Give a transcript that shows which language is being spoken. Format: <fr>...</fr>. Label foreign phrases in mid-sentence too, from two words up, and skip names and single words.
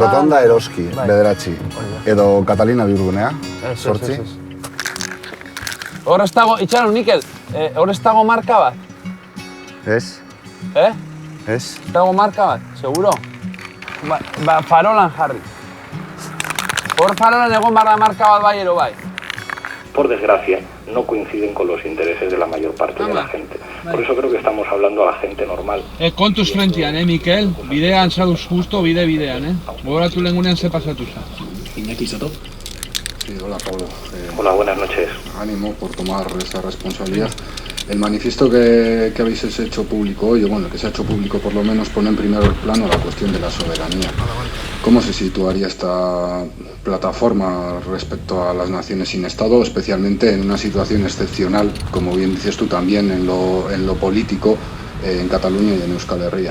<eu>Rotonda Eroski, bederatzi. Edo Katalina bihurgunea, sortzi. Hor ez dago, itxaron, Mikel, hor ez dago marka bat? Ez. Ez? Ez. Ez dago marka bat, seguro? Farolan jarri. Hor farolan egon barra marka bat bai ero bai.</eu> <es>Por desgracia, no coinciden con los intereses de la mayor parte de la gente. Por eso creo que estamos hablando a la gente normal.</es> <eu>Kontuz frentzian, Mikel? Bidean saduz justo, bidean, Gogoratu lehengunean ze pasatu za. Iñaki Zato.</eu> <es>Sí, hola Pablo. Hola, buenas noches. Ánimo por tomar esta responsabilidad. El manifiesto que habéis hecho público hoy, o bueno, que se ha hecho público por lo menos, pone en primer plano la cuestión de la soberanía. ¿Cómo se situaría esta plataforma respecto a las naciones sin Estado, especialmente en una situación excepcional, como bien dices tú también, en lo político, en Cataluña y en Euskal Herria?</es>